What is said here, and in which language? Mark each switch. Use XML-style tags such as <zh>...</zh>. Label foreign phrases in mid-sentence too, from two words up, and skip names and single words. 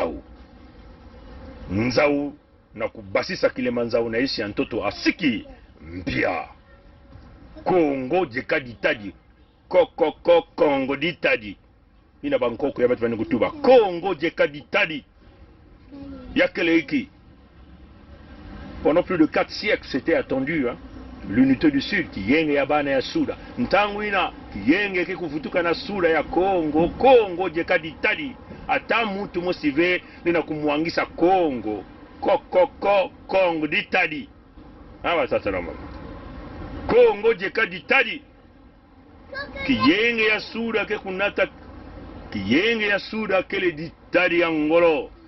<kg>nzau na kubasisa kilema nzau na isi ya ntoto asiki mpia Kongo jeka ditadi Kongo ditadi ina bankoko ya betu bani kutuba Kongo jeka ditadi ya kele iki</kg> <fr>pendant plus de 4 siècles c'était attendu l'unité du Sud</fr> <kg>kiyenge ya bana ya Suda ntangwina kiyenge kikuvutuka na Suda ya Kongo jeka ditadi ata mutu mosive nina kumwangisa Kongo Kongo ditadi sasa mama Kongo jeka ditadi kiyenge ya Suda ke kunata kiyenge ya Suda kele ditadi ya ngolo</kg>